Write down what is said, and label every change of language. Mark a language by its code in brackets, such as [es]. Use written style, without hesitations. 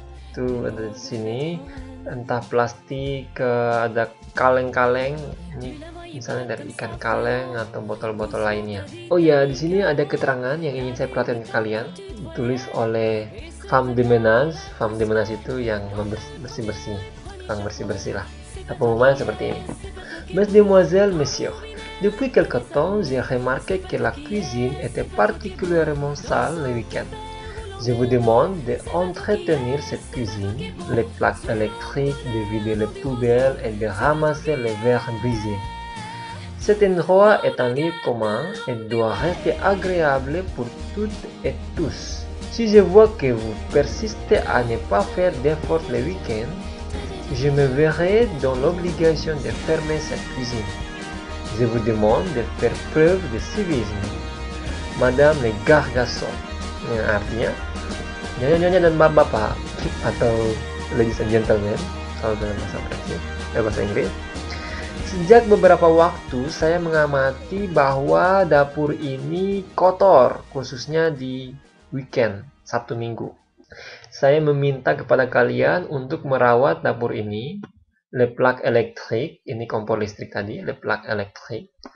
[id] Itu ada di sini, entah plastik, ada kaleng-kaleng, ini misalnya dari ikan kaleng atau botol-botol lainnya. Oh ya, di sini ada keterangan yang ingin saya perhatikan ke kalian, ditulis oleh femme de ménage. Femme de ménage itu yang bersih-bersih, tukang bersih-bersih lah. Pengumuman seperti ini. [fr] Mesdemoiselles, messieurs, depuis quelque temps, j'ai remarqué que la cuisine était particulièrement sale le week-end. Je vous demande d'entretenir cette cuisine, les plaques électriques, de vider les poubelles et de ramasser les verres brisés. Cet endroit est un lieu commun et doit rester agréable pour toutes et tous. Si je vois que vous persistez à ne pas faire d'efforts le week-end, je me verrai dans l'obligation de fermer cette cuisine. Je vous demande de faire preuve de civisme. Madame les garçons, [id] yang artinya nyonya-nyonya dan bapak-bapak atau ladies and gentlemen kalau dalam bahasa Inggris. Sejak beberapa waktu saya mengamati bahwa dapur ini kotor, khususnya di weekend, Sabtu Minggu. Saya meminta kepada kalian untuk merawat dapur ini. [fr] Le plaque électrique, [id] ini kompor listrik tadi, [fr] le plaque électrique.